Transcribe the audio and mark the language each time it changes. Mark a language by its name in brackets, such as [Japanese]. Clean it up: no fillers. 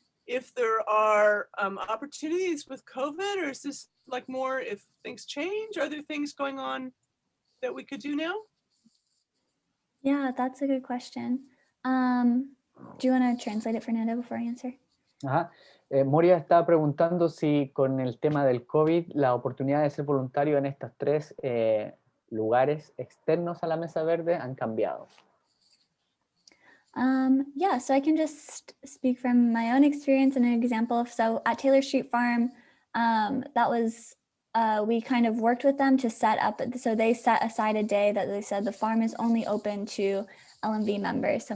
[English] if there are opportunities with COVID, or is this like more if things change? Are there things going on that we could do now? Yeah, that's a good question. Do you want to translate it, Fernanda, before I answer? Ajá. [Spanish] Moria estaba preguntando si con el tema del COVID la oportunidad de ser voluntario en estos tres lugares externos a la Mesa Verde han cambiado. [English] Yeah, so I can just speak from my own experience and an example. So at Taylor Street Farm, that was, we kind of worked with them to set up, so they set aside a day that they said the farm is only open to LMV members.